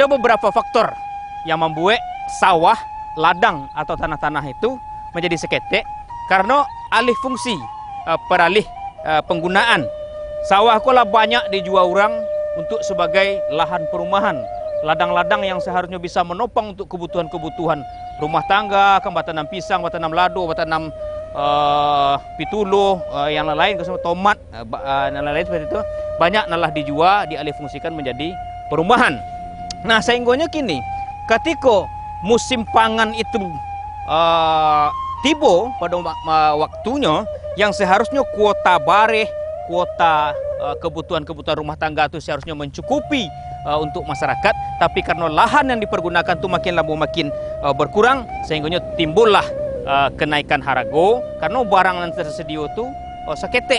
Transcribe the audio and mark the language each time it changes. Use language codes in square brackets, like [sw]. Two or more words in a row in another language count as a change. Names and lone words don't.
[id] beberapa faktor yang membuat sawah ladang atau tanah-tanah itu menjadi seketek karena alih fungsi peralih penggunaan sawah ko lah banyak dijual orang untuk sebagai lahan perumahan ladang-ladang yang seharusnya bisa menopang untuk kebutuhan-kebutuhan rumah tangga, [min] kan batanam pisang, batanam lado, batanam pitulo, [id] yang lain, tomat, yang lain seperti itu, banyak nalah dijual, dialihfungsikan menjadi perumahan. Nah, sehingga kini, ketika musim pangan itu tiba pada waktunya, yang seharusnya kuota bareh, kuota kebutuhan-kebutuhan rumah tangga itu seharusnya mencukupi untuk masyarakat, tapi karena lahan yang dipergunakan itu makin lama makin berkurang, sehingga timbullah kenaikan harga karena barang yang tersedia itu seketek.